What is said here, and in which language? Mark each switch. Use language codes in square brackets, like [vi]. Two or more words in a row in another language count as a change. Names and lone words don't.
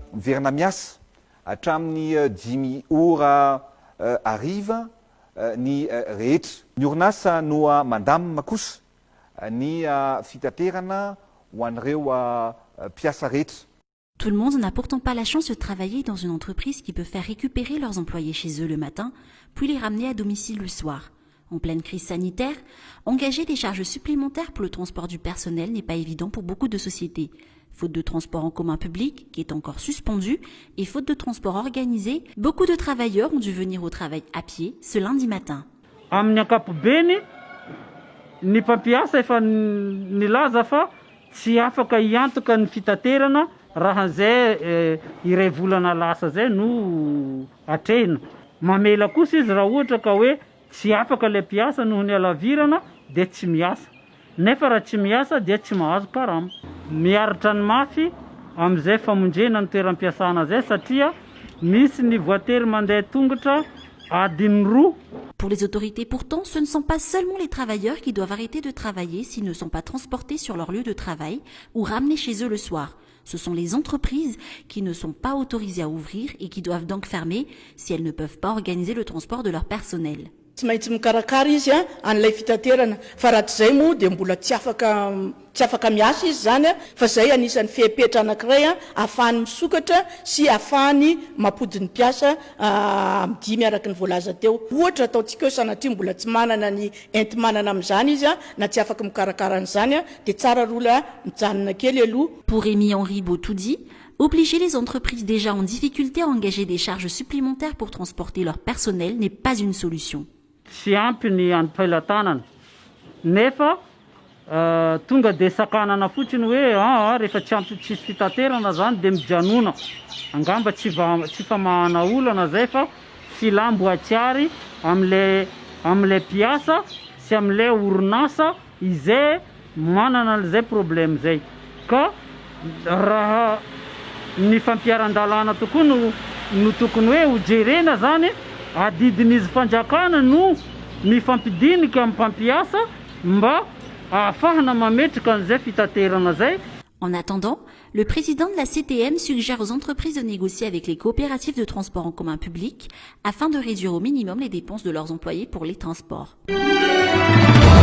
[mg] miverina miasa hatramin'ny 5 ora hariva ny rehetra. Ny orinasa no mandamina kosa ny fitaterana ho an'ireo mpiasa rehetra. [fr] Tout le monde n'a pourtant pas la chance de travailler dans une entreprise qui peut faire récupérer leurs employés chez eux le matin, puis les ramener à domicile le soir. En pleine crise sanitaire, engager des charges supplémentaires pour le transport du personnel n'est pas évident pour beaucoup de sociétés. Faute de transport en commun public, qui est encore suspendu, et faute de transport organisé, beaucoup de travailleurs ont dû venir au travail à pied ce lundi matin. [mg] Amin'ny ankapobeny, ny mpampiasa efa nilaza fa tsy afaka hiantoka ny fitaterana raha zay iray volana lasa zay no atrehina. Mamela kosa izy raha ohatra ka hoe tsy afaka le mpiasa noho ny alavirana dia tsy miasa. Nefa raha tsy miasa dia tsy mahazo karama. Miaritra ny mafy amin'izay famonjena ny toeram-piasana zay satria misy ny voatery mandeha tongotra adiny 2. [fr] Pour les autorités pourtant, ce ne sont pas seulement les travailleurs qui doivent arrêter de travailler s'ils ne sont pas transportés sur leur lieu de travail ou ramenés chez eux le soir. Ce sont les entreprises qui ne sont pas autorisées à ouvrir et qui doivent donc fermer si elles ne peuvent pas organiser le transport de leur personnel. [mg] Tsy maintsy mikarakara izy an'ilay fitaterana fa raha tsy zay moa dia mbola tsy afaka miasa izy zany fa zay anisan'ny fepetra anankiray ahafahany misokatra sy ahafahany mampody ny mpiasa midia miaraka ny voalaza teo. Ohatra ataontsika hoe sanatria mbola tsy manana ny enti-manana amin'izany izy na tsy afaka mikarakara an'izany dia tsara rola mijanona kely aloha. [fr] Pour Rémi-Henri Botoudi, obliger les entreprises déjà en difficulté à engager des charges supplémentaires pour transporter leur personnel n'est pas une solution. [mg] Tsy ampy ny androm-pahalatanana nefa tonga dia sakanana fotsiny hoe rehefa tsy ampy tsisy fitaterana zany dia mijanona angamba tsy famahana olana zay fa filamboatsiary am'le mpiasa sy am'le orinasa izay manana an'izay problème zay ka raha ny fampiaran-dalàna tokoa no tokony hoe hojerena zany adidin'izy fanjakana no mifampidinika amin'ny mpampiasa mba ahafahana mametraka an'izay fitaterana zay. [fr] En attendant, le président de la CTM suggère aux entreprises de négocier avec les coopératives de transport en commun public afin de réduire au minimum les dépenses de leurs employés pour les transports.